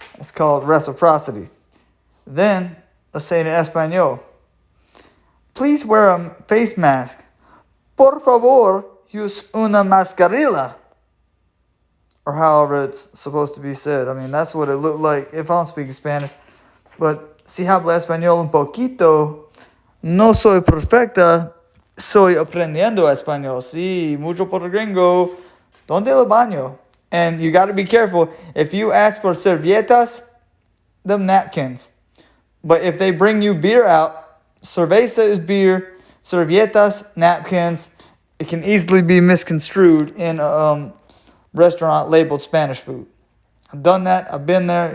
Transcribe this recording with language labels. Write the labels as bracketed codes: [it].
[en] It's called reciprocity. Then, let's say it in Espanol. Please wear a face mask. [es] Por favor, use una mascarilla. [en] Or however it's supposed to be said. I mean, that's what it looked like if I'm speaking Spanish. But [es] si habla español un poquito, no soy perfecta, soy aprendiendo español. Sí, mucho por gringo. ¿Dónde el baño? [en] And you got to be careful. If you ask for servilletas, them napkins. But if they bring you beer out, cerveza is beer, servilletas, napkins. It can easily be misconstrued in a restaurant labeled Spanish food. I've done that. I've been there.